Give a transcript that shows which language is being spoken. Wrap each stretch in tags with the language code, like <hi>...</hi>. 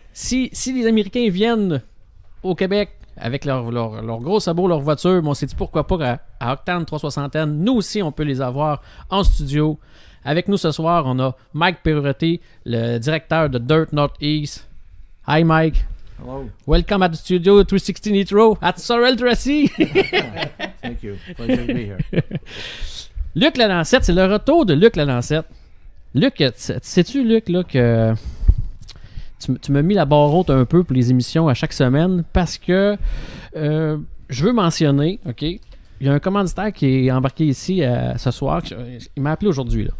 <fr>Si les Américains viennent au Québec avec leur gros sabot, leur voiture, on s'est dit pourquoi pas à Octane 360, nous aussi, on peut les avoir en studio. Avec nous ce soir, on a Mike Perrotti, le directeur de Dirt Northeast.</fr> <en>Hi Mike. Hello. Welcome at the studio 360 Nitro at Sorel Tracy. Thank you. Pleasure to be here.</en> <fr>Luc Lalancette, c'est le retour de Luc Lalancette. Luc, sais-tu, Luc, là, que tu m'as mis la barre haute un peu pour les émissions à chaque semaine parce que je veux mentionner, OK, il y a un commanditaire qui est embarqué ici ce soir. Il m'a appelé aujourd'hui. Là.</fr>